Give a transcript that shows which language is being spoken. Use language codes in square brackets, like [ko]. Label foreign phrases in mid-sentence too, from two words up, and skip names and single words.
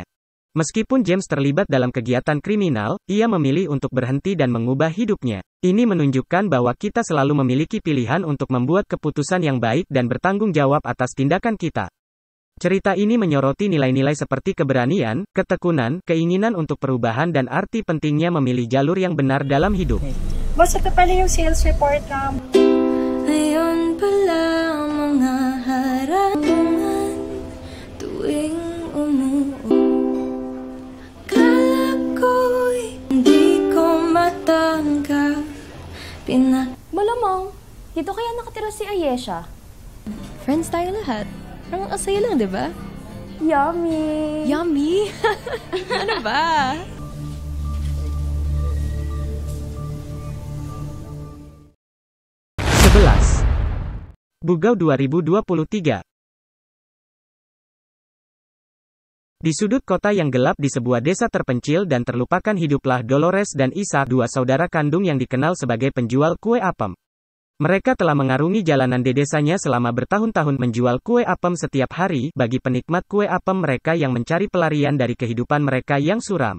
[id] Meskipun James terlibat dalam kegiatan kriminal, ia memilih untuk berhenti dan mengubah hidupnya. Ini menunjukkan bahwa kita selalu memiliki pilihan untuk membuat keputusan yang baik dan bertanggung jawab atas tindakan kita. Cerita ini menyoroti nilai-nilai seperti keberanian, ketekunan, keinginan untuk perubahan dan arti pentingnya memilih jalur yang benar dalam hidup. [tl] Boss, ito pala yung [en] sales report [tl] na... Ngayon pala mga harangan tuwing umuo. Kala ko'y hindi ko matanggap. Malamang, dito kaya nakatira si Ayesha. Friends tayo lahat. Parang asaya lang, di ba? Yummy! Yummy? Ano ba? [id] Bugau 2023. Di sudut kota yang gelap di sebuah desa terpencil dan terlupakan hiduplah Dolores dan Isaac, dua saudara kandung yang dikenal sebagai penjual kue apem. Mereka telah mengarungi jalanan di desanya selama bertahun-tahun menjual kue apem setiap hari bagi penikmat kue apem mereka yang mencari pelarian dari kehidupan mereka yang suram.